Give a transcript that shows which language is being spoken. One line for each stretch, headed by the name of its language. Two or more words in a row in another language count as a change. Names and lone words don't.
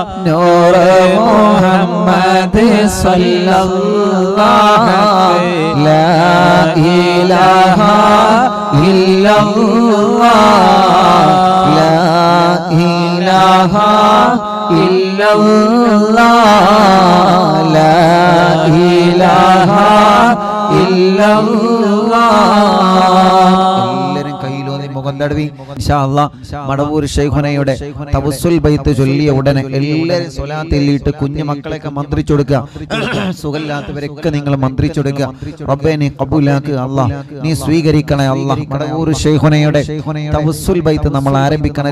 Arabic: نور محمد صلى الله لا إله إلا الله لا إله إلا الله لا إله إلا الله
Malayalam: മടവൂർ ശൈഖുനയുടെ തവസ്സുൽ ബൈത്ത് ചൊല്ലിയ ഉടനെ എല്ലാവരും സ്വലാത്തില്ലിട്ട് കുഞ്ഞു മക്കളെയൊക്കെ മന്ത്രിച്ചു കൊടുക്കുക. സുഖമില്ലാത്തവരൊക്കെ നിങ്ങൾ മന്ത്രിച്ചു കൊടുക്കുക. റബ്ബേ നീ ഖബൂലാക്ക് അല്ലാഹ്, നീ സ്വീകരിക്കണേ അല്ലാഹ്. മടവൂർ ശൈഖുനയുടെ തവസ്സുൽ ബൈത്ത് നമ്മൾ ആരംഭിക്കണം.